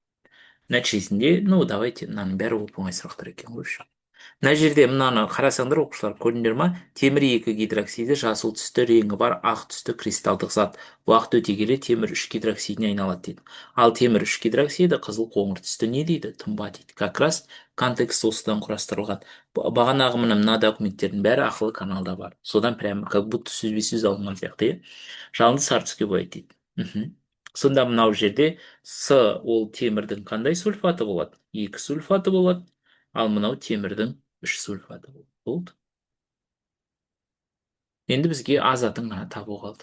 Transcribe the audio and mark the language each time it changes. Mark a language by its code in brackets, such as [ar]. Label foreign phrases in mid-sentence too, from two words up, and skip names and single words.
[kk] Нәтижесінде, давайте, мынаның бәрі оп-оңай сұрақтар екен ғой. Мына жерде мынаны қарасаңдар оқушылар, көрдіңдер ма? Темір 2 гидроксиді жасыл түсті реңі бар ақ түсті кристалдық зат. Уақыт өте келе темір 3 гидроксидіне айналады дейді. Ал темір 3 гидроксиді қызыл қоңыр түсті не дейді? Тұнба дейді. [ru] Как раз контекст [kk] осыдан құрастырылған. Бағанағы мына документтердің бәрі ақылы каналда бар. Содан [ru] прямо как будто [kk] сөзбе-сөз алынған сияқты, иә. Жалынды сары түске бояйды дейді. Мхм. Сонда мынау жерде С ол темірдің қандай сульфаты болады? 2 сульфаты болады. Ал мынау темірдің 3 сульфаты болды. Енді бізге А затын ғана табу қалды.